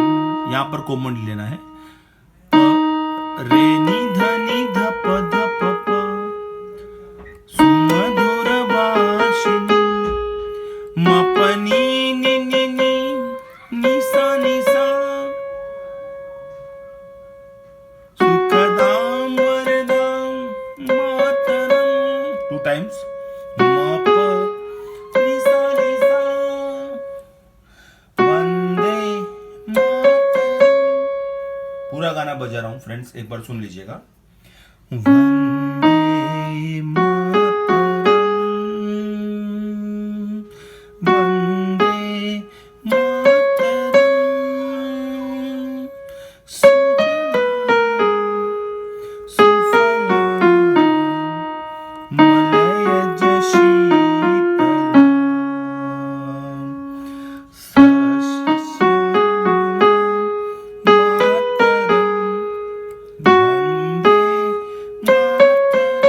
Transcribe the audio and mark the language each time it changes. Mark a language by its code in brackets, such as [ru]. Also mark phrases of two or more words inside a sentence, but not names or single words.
[hi] यहाँ पर कॉमन लेना है प रे नि ध प प [sa] सुमधुर भाषिनी [hi] म प नि सा [sa] सुखदां वरदां मातरम। [hi] 2 टाइम्स म प नि सा [sa] वंदे मातरम। [hi] पूरा गाना बजा रहा हूं फ्रेंड्स, एक बार सुन लीजिएगा। [sa] वंदे मातरम वंदे मातरम सुफलाम मलयज शीतलाम सस्य श्यामलाम मातरम वंदे मातरम।